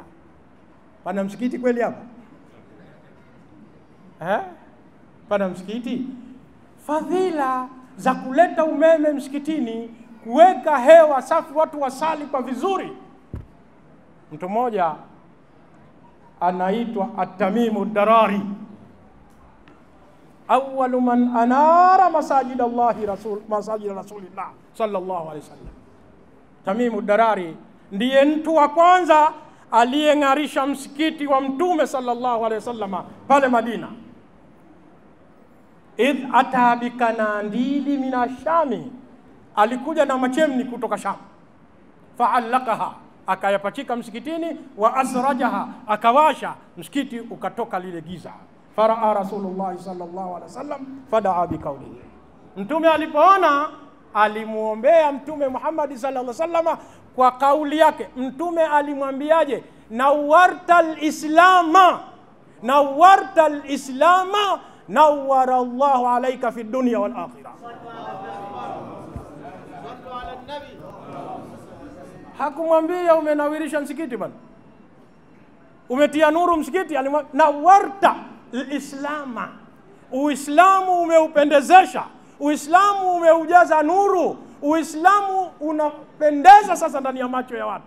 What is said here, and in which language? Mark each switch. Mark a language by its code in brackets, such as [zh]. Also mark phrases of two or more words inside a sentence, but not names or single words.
[sw] Pana msikiti kweli hapa? Pana msikiti? Fadhila za kuleta umeme msikitini, kuweka hewa safi, watu wasali kwa vizuri. Mtu mmoja anaitwa [ar] At-Tamimu Darari, أول من أنار مساجد رسول الله صلى الله عليه وسلم. [sw] Tamimu Darari ndiye mtu wa kwanza aliyeng'arisha msikiti wa Mtume [ar] صلى الله عليه وسلم [sw] pale Madina. [ar] إذ أتى بقناديل من الشام, [sw] alikuja na machemni kutoka Sham. Fa'allaqaha, akayapachika msikitini. Wa asrajaha, akawasha msikiti, ukatoka lile giza. [ar] فرآه رسول الله صلى الله عليه وسلم فدعا بقوله, [sw] Mtume alipoona alimuombea Mtume Muhammad [ar] صلى الله عليه وسلم [sw] kwa kauli yake. Mtume alimwambiaje? [ar] نورت الإسلام، نورت الإسلام، نور الله عليك في الدنيا والآخرة. [sw] Hakumwambia umenawirisha msikiti bwana, umetia nuru msikiti. Alimwambia [ar] نورت الإسلام, [sw] Uislamu umeupendezesha, Uislamu umeujaza nuru, Uislamu unapendeza sasa ndani ya macho ya watu.